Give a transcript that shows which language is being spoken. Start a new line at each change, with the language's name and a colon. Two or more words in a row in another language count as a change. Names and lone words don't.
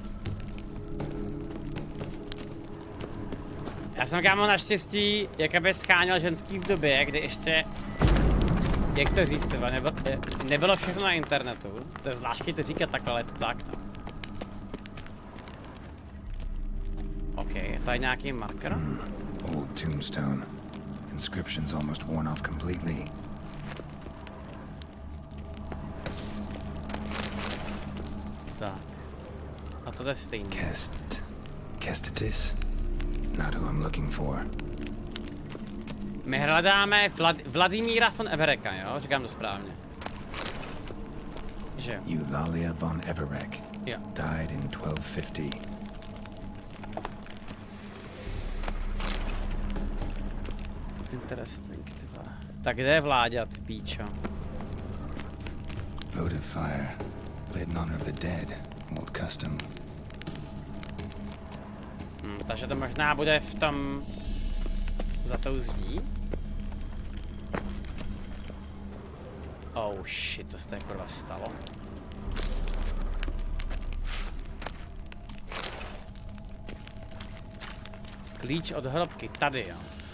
Czech: Já jsem kámo naštěstí jakoby scháněl ženský v době, kdy ještě, jak to říct, nebylo všechno na internetu. To je zvláštní to říkat takhle, ale je to tak, no. OK, je tady nějaký marker?
English: Old tombstone. Inscription's almost worn off completely.
Czech: Tak. A to je stejný. Kestitis?
English: Not who I'm looking for.
Czech: My hledáme Vladimíra von Evereka, jo? Říkám to správně. Že jo? Eulalia von Everek. Jo.
English: Died in 1250. Interesting, tyba.
Czech: Tak kde je Vláďa, ty píčo?
English: Votive fire. Lit in honor of the dead. Old custom.
Czech: Takže to možná bude v tom... za tou zdí?
English: Oh shit,
Czech: to se to jako stalo. Klíč od hrobky, tady jo.